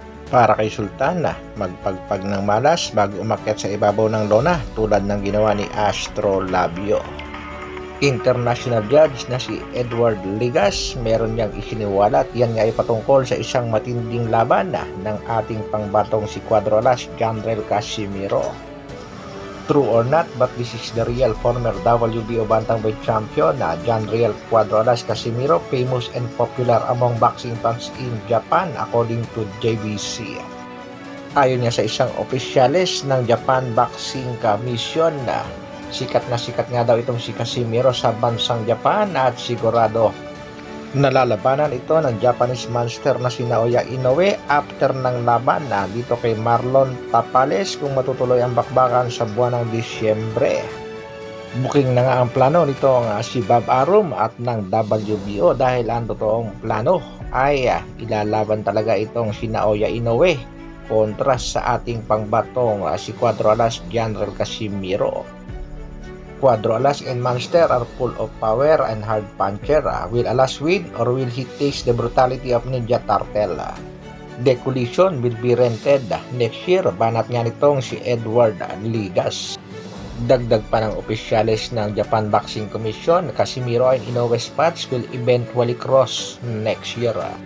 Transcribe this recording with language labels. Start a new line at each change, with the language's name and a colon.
Filipino: Para kay Sultan magpagpag ng malas bago umakyat sa ibabaw ng lona tulad ng ginawa ni Astro Labio. International judge na si Edward Ligas, meron niyang isiniwalat yan nga ay patungkol sa isang matinding laban ng ating pangbatong si Cuadro Alas Jandrel Casimiro.
English: True or not, but this is the real former WBO bantamweight champion Jandrel Cuadro Alas Casimiro, famous and popular among boxing fans in Japan according to JBC.
Filipino: Ayon niya sa isang opisyalis ng Japan Boxing Commission sikat nga daw itong si Casimiro sa bansang Japan at sigurado nalalabanan ito ng Japanese monster na si Naoya Inoue after ng laban dito kay Marlon Tapales kung matutuloy ang bakbakan sa buwan ng Disyembre. Booking na nga ang plano nito si Bob Arum at ng WBO dahil ang totoong plano ay ilalaban talaga itong si Naoya Inoue kontra sa ating pangbatong si Cuadro Alas Jandrel Casimiro.
English: Cuadro Alas and Monster are full of power and hard puncher. Will Alas win or will he taste the brutality of Ninja Turtle? The collision will be rented next year.
Filipino: Banat nga nitong si Edward Ligas. Dagdag pa ng opisyalis ng
English: Japan Boxing Commission, Casimiro and Inoue's match will eventually cross next year.